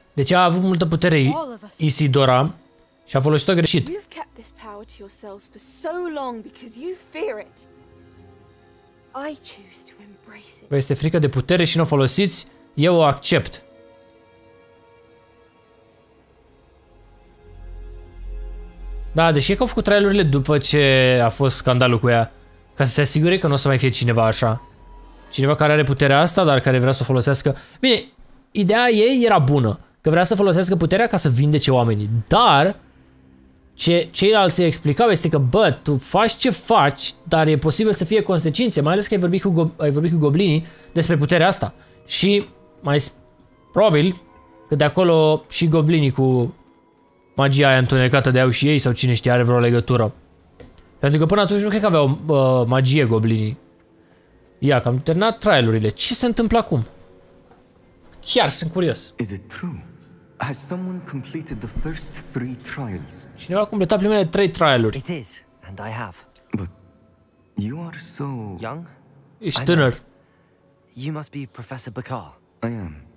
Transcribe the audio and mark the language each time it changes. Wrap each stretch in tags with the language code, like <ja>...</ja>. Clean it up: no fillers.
<ro>Deci a avut multă putere Isidora și a folosit-o greșit.</ro> <en>You've kept this power to yourselves for so long because you fear it. I choose to embrace it.</en> <ro>Vă este frică de putere și nu o folosiți, eu o accept. Da, deși e că au făcut trial-urile după ce a fost scandalul cu ea, ca să se asigure că nu o să mai fie cineva așa. Cineva care are puterea asta, dar care vrea să o folosească. Bine, ideea ei era bună, că vrea să folosească puterea ca să vindece oamenii, dar ce ceilalți îi explicau este că, bă, tu faci ce faci, dar e posibil să fie consecințe, mai ales că ai vorbit cu goblinii despre puterea asta. Și mai probabil că de acolo și goblinii cu magia aia întunecată de au și ei, sau cine știe, are vreo legătură. Pentru că până atunci nu cred că aveau magie goblinii. Ia, că am terminat trial-urile. Ce se întâmplă acum? Chiar sunt curios.</ro> <en>Is it true? Has someone completed the first 3 trials?</en> <ro>Cineva a completat primele 3 trial-uri.</ro> <en>It is, and I have. But you are so young.</en> <ro>Ești tânăr.</ro> <en>You must be Professor Bakar. I am.</en>